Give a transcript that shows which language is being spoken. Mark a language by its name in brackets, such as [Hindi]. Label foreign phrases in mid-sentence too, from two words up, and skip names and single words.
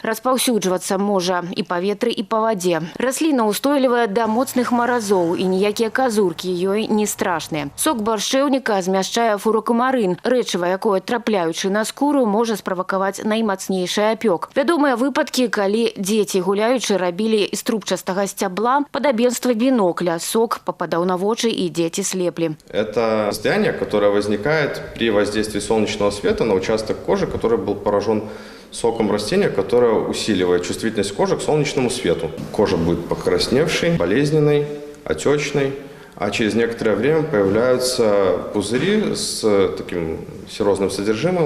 [Belarusian] Распаўсюджвацца можа і па ветры, і па вадзе. Расліна ўстойлівая да моцных маразоў, і ніякія казуркі ёй не страшныя. Сок баршчэўніка змяшчае фуракумарын, рэчыва, якое, трапляючы на скуру, можа справакаваць наймацнейшы апёк. Вядомыя выпадкі, калі дзеці гуляючы рабілі з трубчастага сцябла падабенства бінокля, сок пападаў на воду, [Russian] и дети слепли. Это состояние, которое возникает при воздействии солнечного света на участок кожи, который был поражен соком растения, которое усиливает чувствительность кожи к солнечному свету. Кожа будет покрасневшей, болезненной, отечной, а через некоторое время появляются пузыри с таким серозным содержимым.